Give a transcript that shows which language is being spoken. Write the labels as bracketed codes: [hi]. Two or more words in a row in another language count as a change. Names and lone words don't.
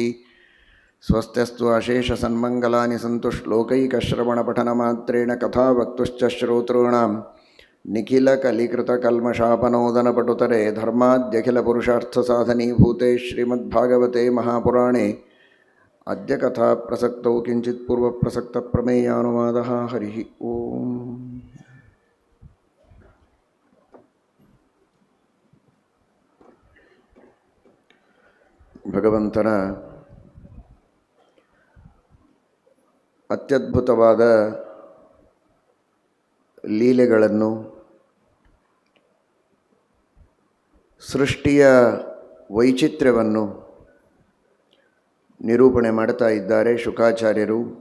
[sa] ಸ್ವಸ್ತ್ಯಸ್ತು ಅಶೇಷಸನ್ಮಂಗಲಾನಿ ಸಂತು ಶ್ಲೋಕೈಕಶ್ರವಣಪಠನಮಾತ್ರೇಣ ಕಥಾವಕ್ತುಶ್ಚ ಶ್ರೋತॄಣಾಂ ನಿಖಿಲಕಲಿಕೃತಕಲ್ಮಷಾಪನೋದನಪಟುತರೆ ಧರ್ಮಾದ್ಯಖಿಲಪುರುಷಾರ್ಥಸಾಧನೀಭೂತೆ ಶ್ರೀಮದ್ಭಾಗವತೆ ಮಹಾಪುರಾಣೇ ಅದ್ಯ ಕಥಾ ಪ್ರಸಕ್ತೌ ಕಿಂಚಿತ್ ಪೂರ್ವಪ್ರಸಕ್ತ ಪ್ರಮೇಯಾನುವಾದಃ. ಹರಿ ಓಂ. [kn] ಭಗವಂತನ ಅತ್ಯದ್ಭುತವಾದ ಲೀಲೆಗಳನ್ನು, ಸೃಷ್ಟಿಯ ವೈಚಿತ್ರ್ಯವನ್ನು ನಿರೂಪಣೆ ಮಾಡ್ತಾ ಇದ್ದಾರೆ ಶುಕಾಚಾರ್ಯರು.